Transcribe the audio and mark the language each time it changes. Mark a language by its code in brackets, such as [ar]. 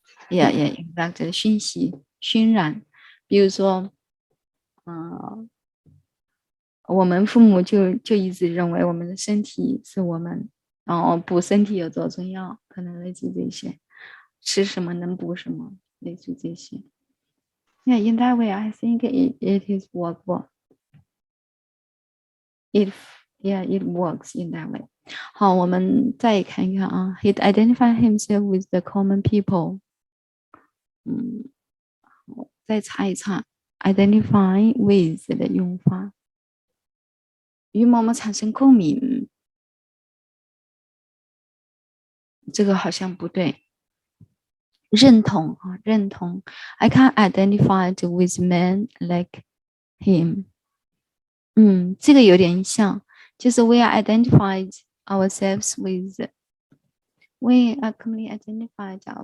[zh] ？exactly， 熏习、熏染。比如说，我们父母就一直认为我们的身体是我们，然后补身体有多重要，可能类似这些，吃什么能补什么，类似这些。 [en] Yeah, in that way, I think it is workable. It works in that way. [zh] 好，我们再看一看啊。 [en] He identified himself with the common people. [zh] 再查一查 identify with 的用法，与某某产生共鸣，这个好像不对。认同啊，认同。 [en] I can't identify with men like him. [zh] 这个有点像，就是 [en] we are identified ourselves with. We are completely identified.